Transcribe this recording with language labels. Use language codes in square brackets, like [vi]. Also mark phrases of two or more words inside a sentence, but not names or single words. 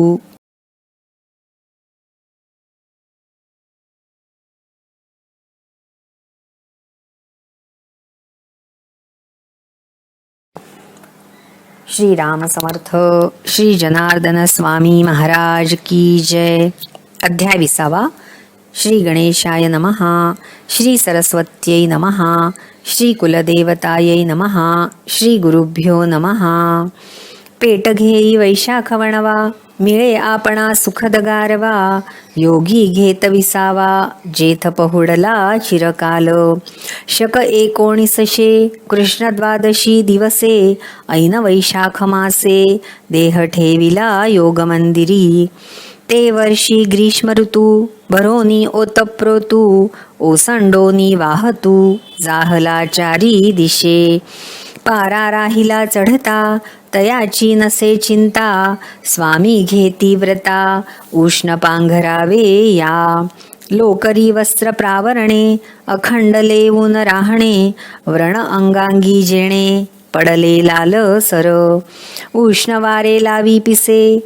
[mr] श्री राम समर्थ. श्री जनार्दन स्वामी महाराज की जय. अध्याय 20. [sa] श्री गणेशाय नमः. श्री सरस्वत्यै नमः. श्री कुलदेवतायै नमः. श्री गुरुभ्यो नमः. [mr] पेट घेई वैशाख वणवा मिळे आपणा सुखद गारवा योगी घेत विसावा जेथ पहुडला चिरकाल शक 1900 कृष्ण द्वादशी दिवसे ऐन वैशाख मासे देह ठेविला योग मंदिरी ते वर्षी ग्रीष्म ऋतू भरोनी ओतप्रोतू ओसंडोनी वाहतू जाहला चारी दिशे पारा राहिला चढता तयाची नसे चिंता स्वामी घेती व्रता उष्ण पांघरावे या लोकरी वस्त्र प्रावरणे अखंड लेवून राहणे व्रण अंगांगी जेणे पडले लाल सर उष्ण वारे लावी पिसे